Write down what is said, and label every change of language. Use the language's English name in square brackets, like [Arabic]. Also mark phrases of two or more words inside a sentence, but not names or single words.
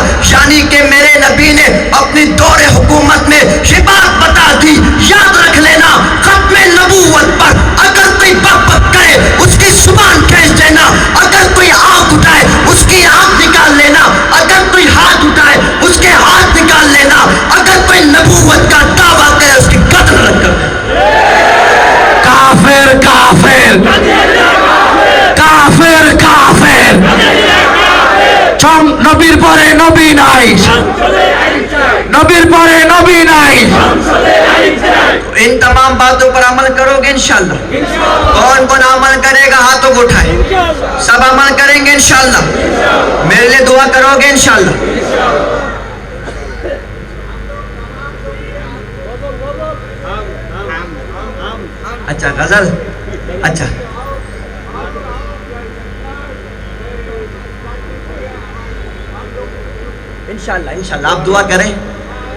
[Urdu] یعنی کہ میرے نبی نے اپنی دور حکومت میں یہ بات بتا دی، یاد رکھ لینا ختم نبوت پر اگر کوئی بک بک کرے اس کی زبان کھینچ دینا، اگر کوئی آنکھ اٹھائے اس کی آنکھ نکال لینا، اگر کوئی ہاتھ اٹھائے اس کے ہاتھ نکال لینا، اگر کوئی نبوت کا دعویٰ کرے اس کی قتل رکھ کر کافر کافر کافر کافر [Bangla] چم নবীর পরে নবী নাই, নবীর পরে নবী নাই। [Urdu] ان تمام باتوں پر عمل کرو گے انشاءاللہ؟ کون کون عمل کرے گا ہاتھوں کو اٹھائے؟ سب عمل کریں گے انشاءاللہ؟ میرے لیے دعا کرو گے انشاءاللہ؟ اچھا غزل، اچھا انشاءاللہ انشاءاللہ آپ دعا کریں انشاءاللہ۔